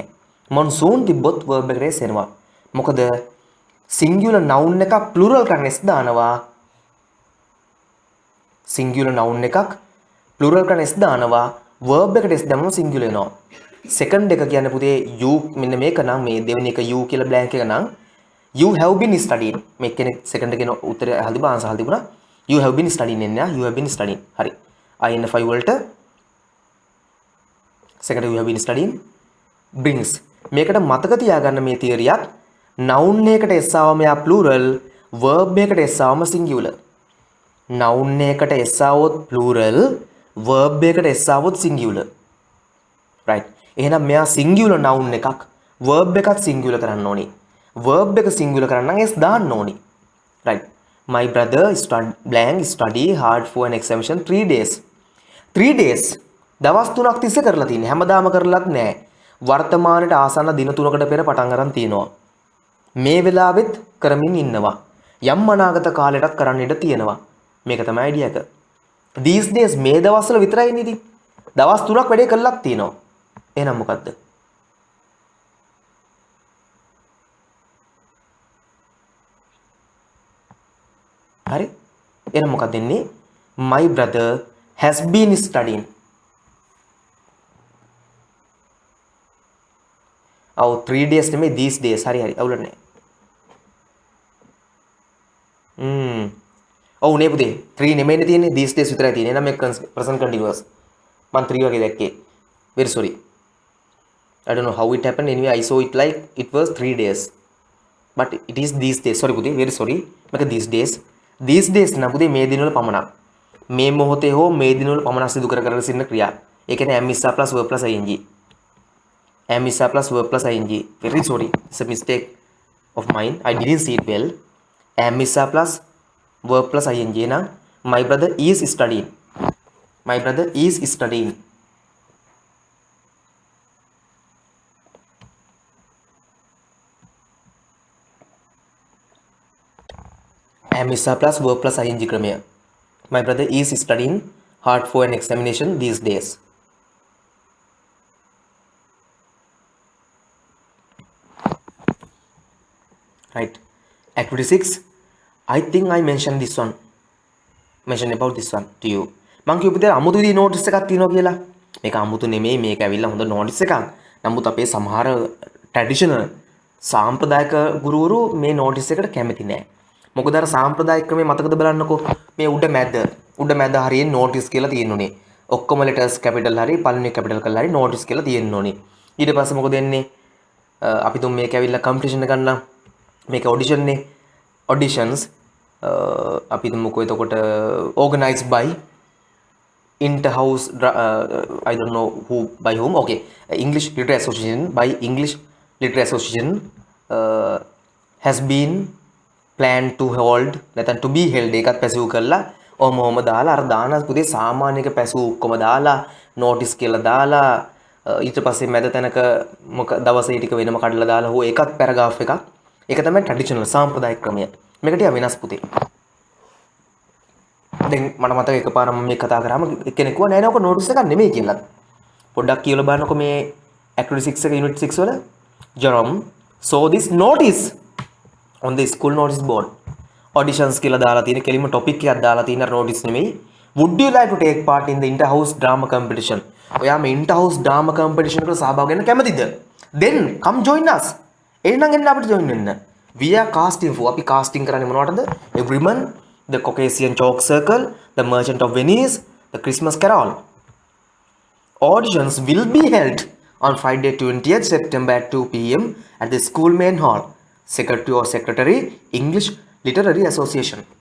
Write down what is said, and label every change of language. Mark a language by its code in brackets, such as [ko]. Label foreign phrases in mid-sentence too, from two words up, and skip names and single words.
[si] monsoon තිබ්බොත් verb එකට s එනවා. මොකද [en] singular noun [si] එකක් plural කරන්න s දානවා. [en] singular noun [si] එකක් plural කරන්න s දානවා. verb එකට s දැම්මම singular වෙනවා. second එක කියන්නේ පුතේ you මෙන්න මේක නම් මේ දෙවෙනි එක you කියලා blank එක නම් [en] you have been studying. [si] මේ කෙනෙක් second එකේ උත්තරය අහලා තිබුණා answer අහලා තිබුණා. [en] you have been studying එන්නේ you have been studying. [si] හරි. [en] in5 වලට second you have been studying brings. [si] මේකට මතක තියාගන්න මේ තියරියක් noun එකකට s ආවම යා [en] plural verb [si] එකට s ආවම singular. noun එකට s ආවොත් [en] plural verb [si] එකට s ආවොත් singular. right. එහෙනම් මෙයා [en] singular noun [si] එකක් verb එකත් singular කරන්න ඕනි. verb එක singular කරන්න නම් s දාන්න ඕනි. [en] right. my brother study hard for an examination 3 days. 3 days [si] දවස් 3ක් තිස්සේ කරලා තියෙන්නේ. හැමදාම කරලත් නෑ. වර්තමානයේ ආසන්න දින 3කට පෙර පටන් ගන්න තියෙනවා. මේ වෙලාවෙත් කරමින් ඉන්නවා. යම් අනාගත කාලයටත් කරන්න ඉඩ තියෙනවා. මේක තමයි අයිඩියා එක. [en] these days [si] මේ දවස්වල විතරයි ඉන්නේ ඉතින්. දවස් 3ක් වැඩේ කළාක් තියෙනවා. එහෙනම් මොකද්ද? හරි? එහෙනම් මොකක්ද වෙන්නේ? [en] my brother has been studying. [si] ඔව් [en] 3 days [si] නෙමෙයි [en] these days. [si] හරි අවුල නැහැ. ඔව් නේ පුතේ 3 නෙමෙයිනේ තියෙන්නේ [en] these days [si] විතරයි තියෙන්නේ. එහෙනම් මේක [en] present continuous. [si] මම 3 වගේ දැක්කේ. [en] very sorry. I don't know how it happened. Anyway, I saw it like it was 3 days. But it is these days. Sorry පුතේ very sorry. මේක these days. these days [si] නම් පුතේ මේ දිනවල පමණක්. මේ මොහොතේ හෝ මේ දිනවල පමණක් සිදු කරන සින්න ක්‍රියා. ඒ කියන්නේ [en] am is plus verb plus ing. am is plus verb plus ing. Very sorry. It's a mistake of mine. I didn't see it well. am is plus verb plus ing නම් my brother is studying. My brother is studying. am is plus verb plus ing ක්‍රමය. My brother is studying hard for an examination these days. Right. Activity 6. I think I mentioned this one. Mention about this one to you. [si] මං කියපු විදිහට අමුතු විදිහේ notice එකක් තියෙනවා කියලා. මේක අමුතු නෙමෙයි මේක ඇවිල්ලා හොඳ notice එකක්. නමුත් අපේ සමහර traditional සාම්ප්‍රදායික ගුරුවරු මේ notice එකට කැමති නෑ. මොකද අර සාම්ප්‍රදායික ක්‍රමේ මතකද බලන්නකෝ. මේ උඩ මැද හරියෙන් notice කියලා තියෙනුනේ. ඔක්කොම [en] letters capital [si] හරි පළවෙනි capital කරලා හරි notice කියලා තියෙන්න ඕනේ. ඊට පස්සේ මොකද වෙන්නේ? අපි තුන් මේක ඇවිල්ලා competition එක ගන්නම්. [en] මේක audition නේ. auditions [si] අපි තුමුකෝ එතකොට [en] organized by inter-house I don't know who by whom. Okay. English Literary Association by English Literary Association has been planned to hold [si] නැත්නම් [en] to be held [si] එකත් පැසිව් කරලා ඔහොම දාලා අර දාන පුතේ සාමාන්‍යක පැසිව් ඔක්කොම දාලා notice කියලා දාලා ඊට පස්සේ මැද තැනක මොක දවසේ ටික වෙනම කඩලා දාලා හෝ ඒකත් පැරග්‍රාෆ් එකක්. ඒක තමයි ට්‍රැඩිෂනල් සාම්ප්‍රදායික ක්‍රමය. මේක ටික වෙනස් පුතේ. දැන් මට මතක එකපාරම මම මේ කතා කරාම එක්කෙනෙක් කිව්වා නෑ නෑ ඔක notice එකක් නෙමෙයි කියලා. පොඩ්ඩක් කියලා බලන්නකො මේ [en] activity 6 එක unit 6 වල Jerome saw this notice on the school notice board. [si] auditions කියලා දාලා තියෙන කෙලින්ම topic එකක් දාලා තියෙන notice නෙමෙයි. [en] would you like to take part in the inter-house drama competition? [si] ඔයා මේ [en] inter-house drama competition [si] එකට සහභාගී වෙන්න කැමතිද? [en] then come join us. [si] එහෙනම් එන්න අපිට join වෙන්න. [en] we are casting for [si] අපි casting කරන්නේ මොනවටද? [en] Everyman, the Caucasian chalk circle, the Merchant of Venice, the Christmas Carol. Auditions will be held on Friday 20th September at 2 p.m. at the school main hall. Secretary or Secretary, English Literary Association.